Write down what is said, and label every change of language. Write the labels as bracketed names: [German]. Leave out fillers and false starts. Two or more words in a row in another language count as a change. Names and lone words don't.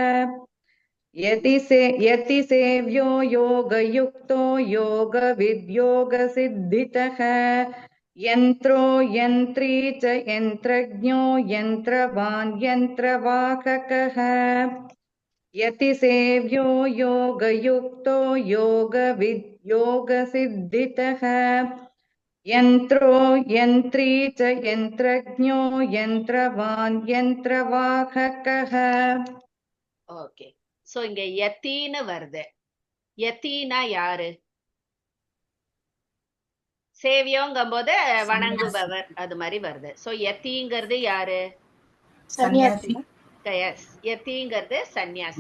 [Sanskrit] यतिसेव्यो योगयुक्तो योगविद्योगसिद्धितः यन्त्रो यन्त्री च यन्त्रज्ञो यन्त्रवान् यन्त्रवाहकः यतिसेव्यो योगयुक्तो योगविद्योगसिद्धितः यन्त्रो यन्त्री च यन्त्रज्ञो यन्त्रवान् यन्त्रवाहकः. [Tamil] ஓகே. சோ இங்க யத்தின்னு வருது. யத்தினா யாரு? சேவியோங்கும் போது வணங்குபவர் அது மாதிரி வருது. சோ யத்திங்கிறது யாரு? சன்னியாசி. எஸ், யத்திங்கிறது சன்னியாசி.